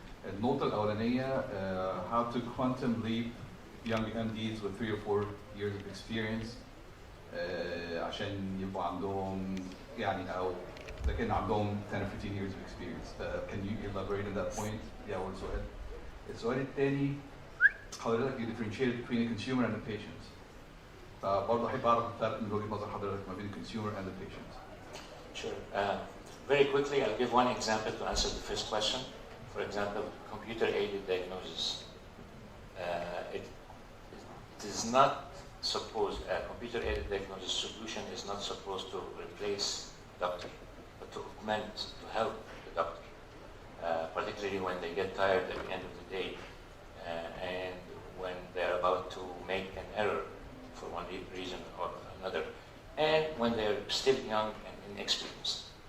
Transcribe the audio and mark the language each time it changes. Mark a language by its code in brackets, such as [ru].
[ar] النقطة الأولانية [en] how to quantum leap young MDs with 3 or 4 years of experience [ar] عشان يبقوا عندهم يعني أو لكن عندهم [en] 10 or 15 years of experience. Can you elaborate on that point? [ar] دي أول سؤال. السؤال الثاني حضرتك [en] you differentiate between the consumer and the patient. [ar] برضه أحب أعرف الفرق من وجهة نظر حضرتك ما بين [en] the consumer and the patient. Sure. Very quickly, I'll give one example to answer the first question. For example, computer-aided diagnosis. It is not supposed, a computer-aided diagnosis solution is not supposed to replace doctor, but to augment, to help the doctor, particularly when they get tired at the end of the day and when they're about to make an error for one reason or another, and when they're still young and inexperienced.